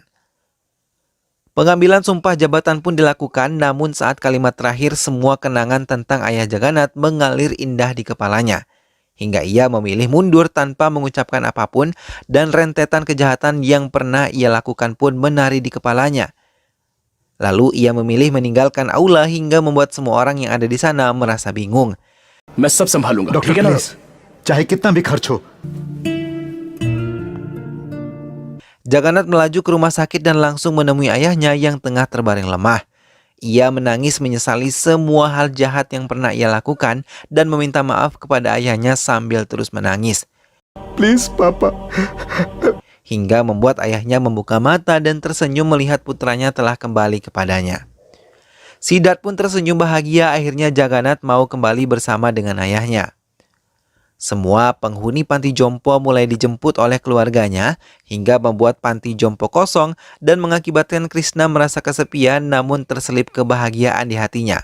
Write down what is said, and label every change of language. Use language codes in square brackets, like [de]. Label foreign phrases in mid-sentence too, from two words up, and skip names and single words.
[id] Pengambilan sumpah jabatan pun dilakukan, namun saat kalimat terakhir semua kenangan tentang ayah Jagannath mengalir indah di kepalanya. Hingga ia memilih mundur tanpa mengucapkan apapun dan rentetan kejahatan yang pernah ia lakukan pun menari di kepalanya. Lalu ia memilih meninggalkan aula hingga membuat semua orang yang ada di sana merasa bingung. [hi] मैं सब संभालूंगा, डॉक्टर ठीक है ना? प्लीज, चाहे कितना भी खर्च हो। [id] Jagannath melaju ke rumah sakit dan langsung menemui ayahnya yang tengah terbaring lemah. Ia menangis menyesali semua hal jahat yang pernah ia lakukan dan meminta maaf kepada ayahnya sambil terus menangis. [hi] प्लीज पापा। [id] Hingga membuat ayahnya membuka mata dan tersenyum melihat putranya telah kembali kepadanya. Siddhartha pun tersenyum bahagia, akhirnya Jagannath mau kembali bersama dengan ayahnya. Semua penghuni panti jompo mulai dijemput oleh keluarganya hingga membuat panti jompo kosong dan mengakibatkan Krishna merasa kesepian namun terselip kebahagiaan di hatinya.